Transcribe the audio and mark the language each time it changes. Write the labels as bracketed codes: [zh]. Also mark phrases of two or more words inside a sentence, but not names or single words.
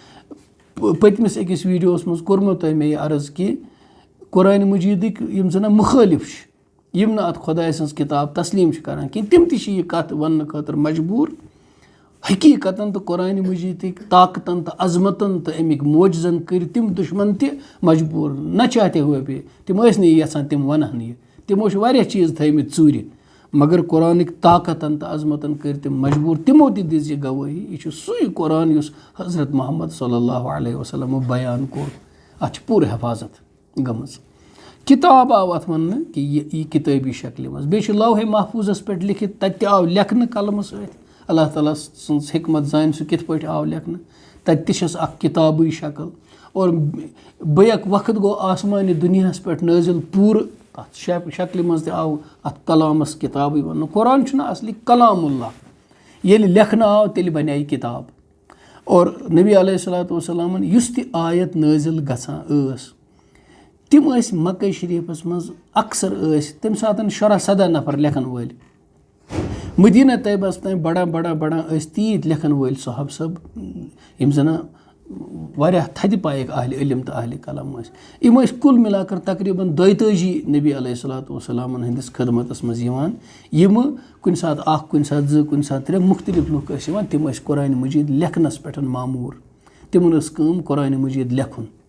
[ks] پٔتمِس أکِس ویٖڈیوَس منٛز کوٚرمُت تۄہہِ مےٚ یہِ عرض کہِ قرآنِ مجیٖدٕکۍ یِم زَن مُخٲلِف چھِ یِم نہٕ اَتھ خۄداے سٕنٛز کِتاب تسلیٖم چھِ کَران کینٛہہ تِم تہِ چھِ یہِ کَتھ وَننہٕ خٲطرٕ مجبوٗر حقیٖقتاً تہٕ قرآنِ مجیٖدٕکۍ طاقتَن تہٕ عظمتَن تہٕ اَمِکۍ موجزَن کٔرۍ تِم دُشمَن تہِ مجبوٗر [ur] نہ چاہتے ہوے بھی [ks] تِم ٲسۍ نہٕ یہِ یَژھان تِم وَنہن یہِ تِمو چھِ واریاہ چیٖز تھٲیمٕتۍ ژوٗرِ مگر قرآنٕکۍ طاقتَن تہٕ عظمتَن کٔرۍ تِم مجبوٗر تِمو تہِ دِژ یہِ گوٲہی یہِ چھُ سُے قرآن یُس حضرت محمد [ar] صلی اللہ علیہ وسلمو [ks] بیان کوٚر اَتھ چھِ پوٗرٕ حفاظت گٔمٕژ. کِتاب آو اَتھ وَننہٕ کہِ یہِ کِتٲبی شکلہِ منٛز بیٚیہِ چھُ لوحے محفوٗظَس پٮ۪ٹھ لیکھِتھ تَتہِ تہِ آو لیکھنہٕ قلمہٕ سۭتۍ اللہ تعالیٰ سٕنٛز حکمت زانہِ سُہ کِتھ پٲٹھۍ آو لیکھنہٕ تَتہِ تہِ چھَس اَکھ کِتابٕے شکل اور بیٚیہِ وقت گوٚو آسمانہِ دُنیاہَس پٮ۪ٹھ نٲزِل پوٗرٕ تَتھ شکلہِ منٛز تہِ آو اَتھ کلامَس کِتابٕے وَننہٕ قرآن چھُنہٕ اَصلی کلام اللہ ییٚلہِ لیکھنہٕ آو تیٚلہِ بَنے یہِ کِتاب اور نبی [ar] علیہ الصلوٰتُ وسلامَن [ks] یُس تہِ آیت نٲزِل گژھان ٲس تِم ٲسۍ مکہ شریٖفَس منٛز اکثر ٲسۍ تَمہِ ساتہٕ 16-17 نفر لیکھن وٲلۍ مدیٖنہ طیبَس تانۍ بڑان ٲسۍ تیٖتۍ لیکھن وٲلۍ صحاب صٲب یِم زَن واریاہ تھدِ پایِکۍ اہلِ علم تہٕ اہلِ قلم ٲسۍ یِم ٲسۍ کُل [ur] مِلا کر [ks] تقریٖباً 42 نبی [ar] علیہ الصلوٰتُ وسلامَن [ks] ہٕنٛدِس خدمتَس منٛز یِوان یِمہٕ کُنہِ ساتہٕ 1 کُنہِ ساتہٕ 2 کُنہِ ساتہٕ 3 مُختلِف لُکھ ٲسۍ یِوان تِم ٲسۍ قرآنِ مجیٖد لیکھنَس پٮ۪ٹھ معموٗر تِمن ٲس کٲم قرآنِ مجیٖد لیکھُن